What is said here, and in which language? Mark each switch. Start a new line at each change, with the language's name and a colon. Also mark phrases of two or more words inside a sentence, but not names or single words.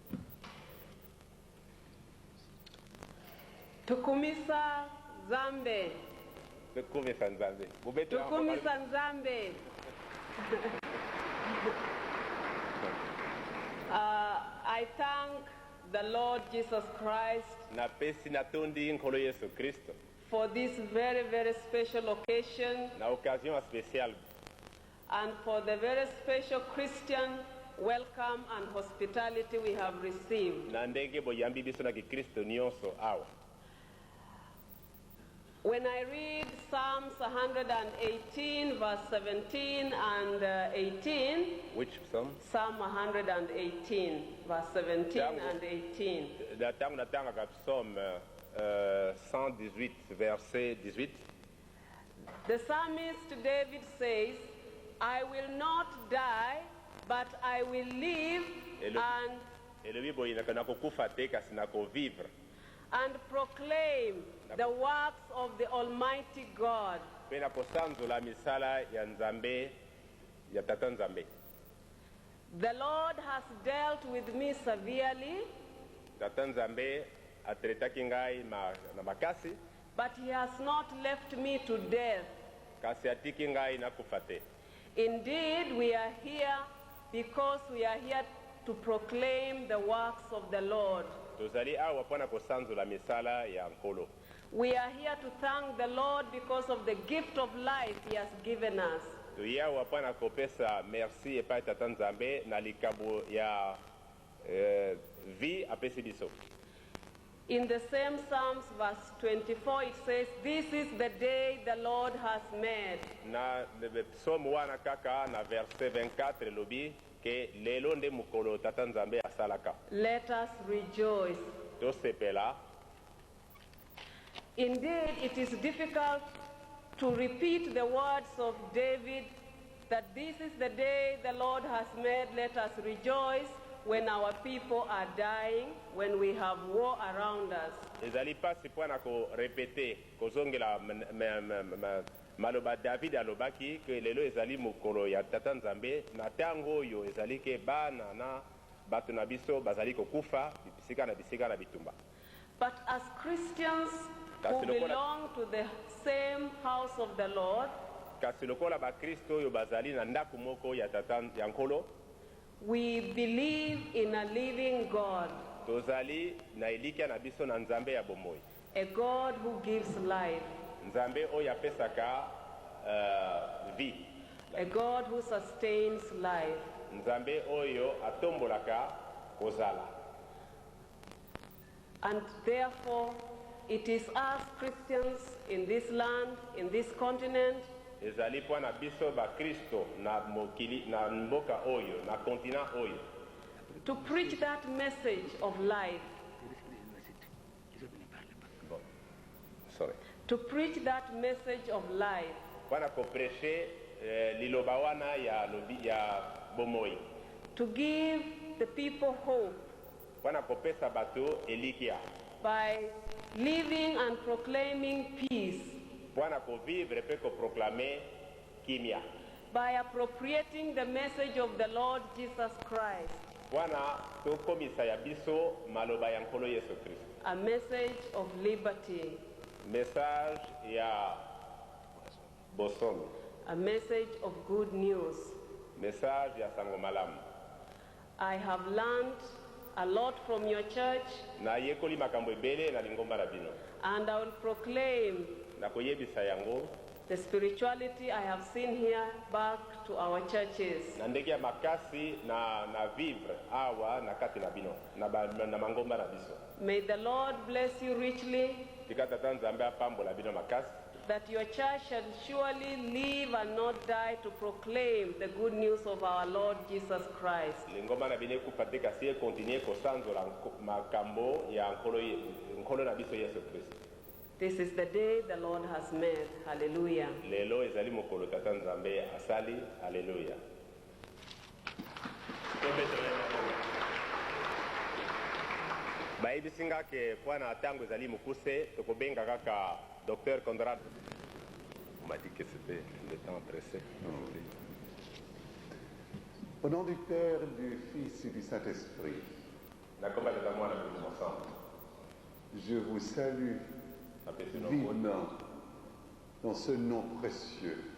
Lingala: Tukumisa Zambe. Tukumisa Nzambe. Tukumisa Nzambe.
English: I thank the Lord Jesus Christ
Lingala: napesi natondi nkolo yesu kristo
English: for this very, very special occasion
French: na occasion spéciale
English: and for the very special Christian welcome and hospitality we have received.
Lingala: na ndenge boyambi biso na kikristo nyonso awa.
English: When I read Psalms 118, verse 17 and 18, Which psalm? Psalm 118, verse 17 and 18.
Lingala: Tango natanga psaume 118 verset 18.
English: The psalmist David says, I will not die, but I will live
Lingala: Elobi boyinaka nakokufa te kasi nakovivre
English: and proclaim the works of the Almighty God.
Lingala: mpe nakosanzola misala ya nzambe ya tata nzambe.
English: The Lord has dealt with me severely,
Lingala: Tata nzambe atretaki ngai na makasi
English: but he has not left me to death.
Lingala: kasi atiki ngai nakufa te.
English: Indeed, we are here because we are here to proclaim the works of the Lord.
Lingala: Tozali awa mpona kosanzola misala ya nkolo.
English: We are here to thank the Lord because of the gift of life he has given us.
Lingala: Toye awa mpona kopesa merci epai tata nzambe na likabo ya vie apesi biso.
English: In the same Psalms, verse 24, it says, this is the day the Lord has made.
Lingala: Na psaume wana kaka na verset 24 elobi ke lelo nde mokolo tata nzambe asalaka.
English: Let us rejoice.
Lingala: Tosepela.
English: Indeed, it is difficult to repeat the words of David that this is the day the Lord has made, let us rejoice, when our people are dying, when we have war around us.
Lingala: Ezali pasi mpona korepete kozongela maloba David alobaki ke lelo ezali mokolo ya tata nzambe na ntango oyo ezali ke bana na bato na biso bazali kokufa bisika na bitumba.
English: But as Christians who belong to the same house of the Lord,
Lingala: kasi lokola bakristo oyo bazali na ndako moko ya tata ya nkolo,
English: we believe in a living God,
Lingala: tozali na elikia na biso na nzambe ya bomoi,
English: a God who gives life,
Lingala: nzambe oyo apesaka vie,
English: a God who sustains life.
Lingala: nzambe oyo atombolaka kozala.
English: And therefore, it is us Christians in this land, in this continent,
Lingala: ezali mpona biso bakristo na mokili na mboka oyo na kontinent oyo
English: to preach that message of life. To preach that message of life.
Lingala: mpona kopreche liloba wana ya bomoi.
English: To give the people hope.
Lingala: mpona kopesa bato elikia.
English: By living and proclaiming peace.
Lingala: mpona kovivre mpe koproklame kimia.
English: By appropriating the message of the Lord Jesus Christ.
Lingala: mpona tokomisa ya biso maloba ya nkolo yesu kristo.
English: A message of liberty.
Lingala: Message ya bosomi.
English: A message of good news.
Lingala: Message ya sango malamu.
English: I have learned a lot from your church.
Lingala: Na yekoli makambo ebele na lingomba na bino.
English: And I will proclaim
Lingala: na koyebisa yango
English: the spirituality I have seen here back to our churches.
Lingala: na ndenge ya makasi na vivre awa na kati na bino na mangomba na biso.
English: May the Lord bless you richly.
Lingala: Tika tata nzambe apambola bino makasi.
English: That your church shall surely live and not die to proclaim the good news of our Lord Jesus Christ.
Lingala: Lingomba na bine kupate kasi e continue kosanzola makambo ya nkolo na biso Yesu Kristo.
English: This is the day the Lord has made. Hallelujah.
Lingala: Lelo ezali mokolo tata nzambe asali. Hallelujah. Bayebisinga ke mpona ntango ezali mokuse tokobenga kaka Docteur Conrad.
French: On m'a dit que c'était le temps pressé. Au nom du Père, du Fils et du Saint-Esprit, je vous salue vivement dans ce nom précieux.